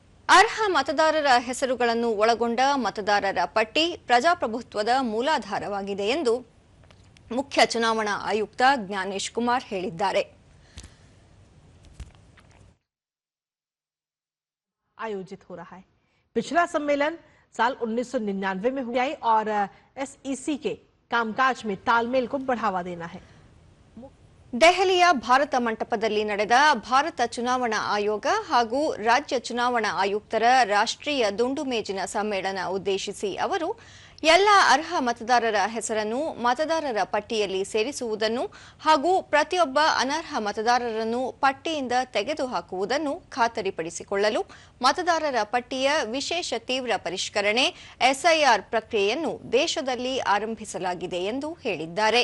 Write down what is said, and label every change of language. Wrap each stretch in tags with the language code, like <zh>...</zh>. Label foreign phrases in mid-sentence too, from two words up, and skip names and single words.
<kn>ಅರ್ಹ ಮತದಾರರ ಹೆಸರುಗಳನ್ನು ಒಳಗೊಂಡ ಮತದಾರರ ಪಟ್ಟಿ ಪ್ರಜಾಪ್ರಭುತ್ವದ ಮೂಲಾಧಾರವಾಗಿದೆ ಎಂದು ಮುಖ್ಯ ಚುನಾವಣಾ ಆಯುಕ್ತ ಜ್ಞಾನೇಶ್ ಕುಮಾರ್ ಹೇಳಿದ್ದಾರೆ.</kn> <hi>आयोजित हो रहा है। पिछला सम्मेलन साल 1999 में हुआ और एसईसी के कामकाज में तालमेल को बढ़ावा देना है।</hi> <kn>ದೆಹಲಿಯ ಭಾರತ ಮಂಟಪದಲ್ಲಿ ನಡೆದ ಭಾರತ ಚುನಾವಣಾ ಆಯೋಗ ಹಾಗೂ ರಾಜ್ಯ ಚುನಾವಣಾ ಆಯುಕ್ತರ ರಾಷ್ಟ್ರೀಯ ದುಂಡು ಮೇಜಿನ ಸಮ್ಮೇಳನ ಉದ್ದೇಶಿಸಿ ಅವರು ಎಲ್ಲ ಅರ್ಹ ಮತದಾರರ ಹೆಸರನ್ನು ಮತದಾರರ ಪಟ್ಟಿಯಲ್ಲಿ ಸೇರಿಸುವುದನ್ನು ಹಾಗೂ ಪ್ರತಿಯೊಬ್ಬ ಅನರ್ಹ ಮತದಾರರನ್ನು ಪಟ್ಟಿಯಿಂದ ತೆಗೆದುಹಾಕುವುದನ್ನು ಖಾತರಿಪಡಿಸಿಕೊಳ್ಳಲು ಮತದಾರರ ಪಟ್ಟಿಯ ವಿಶೇಷ ತೀವ್ರ ಪರಿಷ್ಕರಣೆ ಎಸ್ಐಆರ್ ಪ್ರಕ್ರಿಯೆಯನ್ನು ದೇಶದಲ್ಲಿ ಆರಂಭಿಸಲಾಗಿದೆ ಎಂದು ಹೇಳಿದ್ದಾರೆ.</kn>